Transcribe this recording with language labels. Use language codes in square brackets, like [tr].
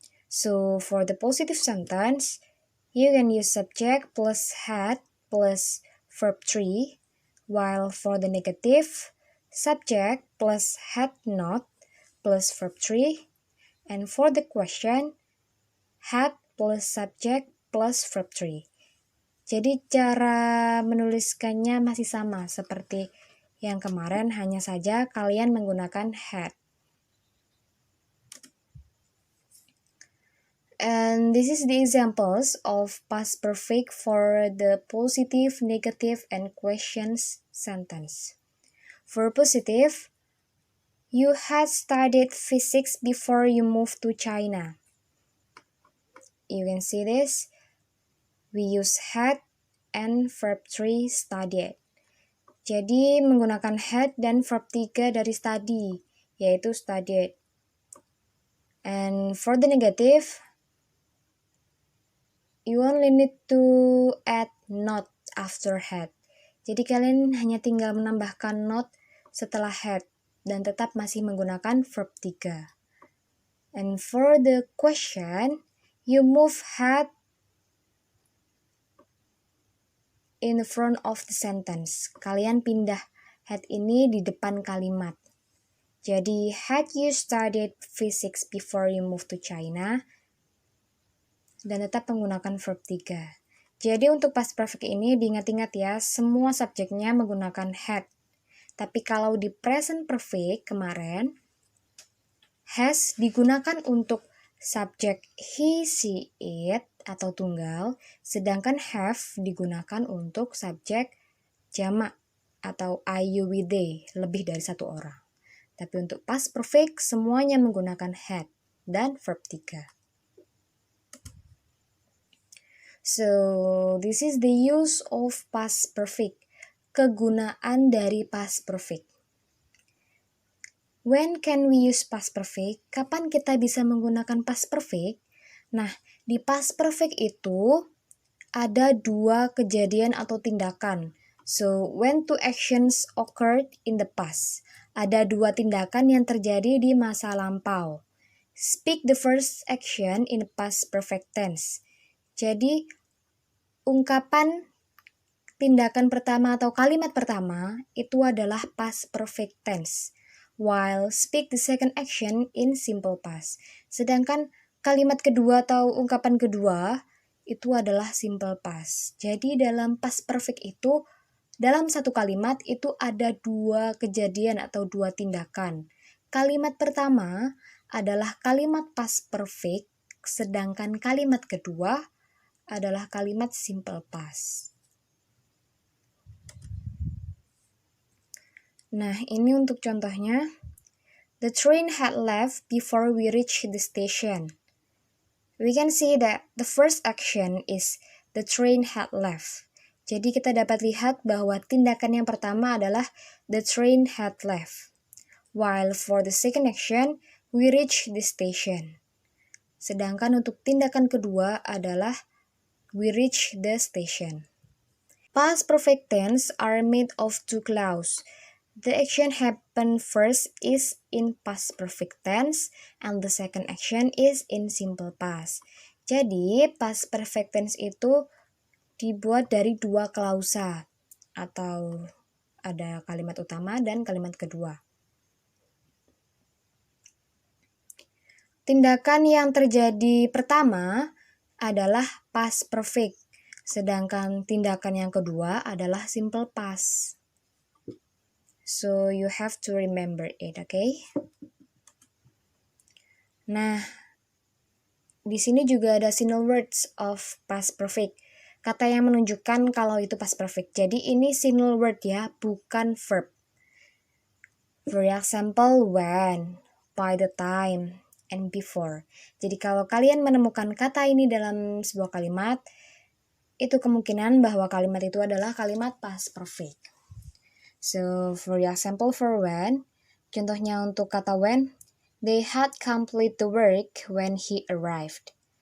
[en] So for the positive sentence, you can use subject plus had plus verb 3, while for the negative, subject plus had not plus verb 3, and for the question, had plus subject plus verb 3. [id] Jadi cara menuliskannya masih sama seperti yang kemarin, hanya saja kalian menggunakan had. [en] And this is the examples of past perfect for the positive, negative, and questions sentence. For positive, you had studied physics before you moved to China. You can see this. We use had and verb 3 studied. [id] Jadi menggunakan had dan verb 3 dari study, yaitu studied. [en] And for the negative, you only need to add not after had. [id] Jadi kalian hanya tinggal menambahkan not setelah had dan tetap masih menggunakan verb 3. [en] And for the question, you move had in the front of the sentence. [id] Kalian pindah had ini di depan kalimat. Jadi, [en] had you studied physics before you moved to China? [id] Dan tetap menggunakan verb 3. Jadi untuk past perfect ini diingat-ingat ya, semua subjeknya menggunakan had. Tapi kalau di present perfect kemarin, has digunakan untuk subjek he, she, it atau tunggal, sedangkan have digunakan untuk subjek jamak atau I, you, we, they, lebih dari satu orang. Tapi untuk past perfect semuanya menggunakan had dan verb 3. [en] So, this is the use of past perfect. [id] Kegunaan dari [en] past perfect. When can we use past perfect? [id] Kapan kita bisa menggunakan past perfect? Nah, di past perfect itu ada dua kejadian atau tindakan. [en] So, when two actions occurred in the past. [id] Ada dua tindakan yang terjadi di masa lampau. [en] Speak the first action in past perfect tense. [id] Jadi, ungkapan tindakan pertama atau kalimat pertama itu adalah past perfect tense. [en] While speak the second action in simple past. [id] Sedangkan kalimat kedua atau ungkapan kedua itu adalah simple past. Jadi dalam past perfect itu, dalam satu kalimat itu ada dua kejadian atau dua tindakan. Kalimat pertama adalah kalimat past perfect, sedangkan kalimat kedua adalah kalimat simple past. Nah, ini untuk contohnya. [en] The train had left before we reached the station. We can see that the first action is the train had left. [id] Jadi kita dapat lihat bahwa tindakan yang pertama adalah [en] the train had left. While for the second action, we reach the station. [id] Sedangkan untuk tindakan kedua adalah [en] we reach the station. Past perfect tense are made of two clauses. The action happen first is in past perfect tense and the second action is in simple past. [id] Jadi past perfect tense itu dibuat dari dua klausa atau ada kalimat utama dan kalimat kedua. Tindakan yang terjadi pertama adalah past perfect, sedangkan tindakan yang kedua adalah simple past. [en] So you have to remember it, okay? [id] Nah, di sini juga ada [en] single words of past perfect. [id] Kata yang menunjukkan kalau itu past perfect. Jadi ini single word ya, bukan verb. [en] For example, when, by the time, and before. [id] Jadi kalau kalian menemukan kata ini dalam sebuah kalimat, itu kemungkinan bahwa kalimat itu adalah kalimat past perfect. [en] So, for example, for when, [id] contohnya untuk kata [en] when, they had complete the work when he arrived.